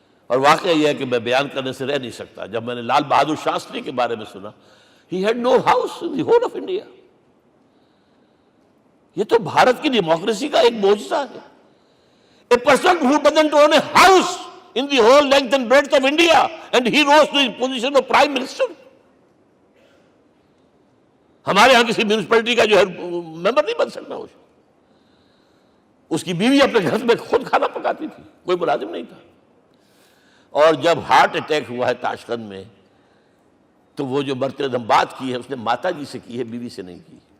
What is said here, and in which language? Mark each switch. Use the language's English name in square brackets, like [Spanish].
[Urdu] اور واقعہ یہ ہے کہ میں بیان کرنے سے رہ نہیں سکتا. جب میں نے لال بہادر شاستری کے بارے میں سنا، [English] he had no house in the whole of India. [Urdu] یہ تو بھارت کی ڈیموکریسی کا ایک معجزہ ہے. [English] A person who doesn't own a house in the whole length and breadth of India, and he rose to his position of Prime Minister. [Urdu] ہمارے ہاں کسی میونسپلٹی کا جو ہے ممبر نہیں بن سکتا. اس کی بیوی اپنے گھر میں خود کھانا پکاتی تھی, کوئی ملازم نہیں تھا. اور جب ہارٹ اٹیک ہوا ہے تاشقند میں, تو وہ جو مرتے دم بات کی ہے اس نے ماتا جی سے کی ہے, بیوی سے نہیں کی.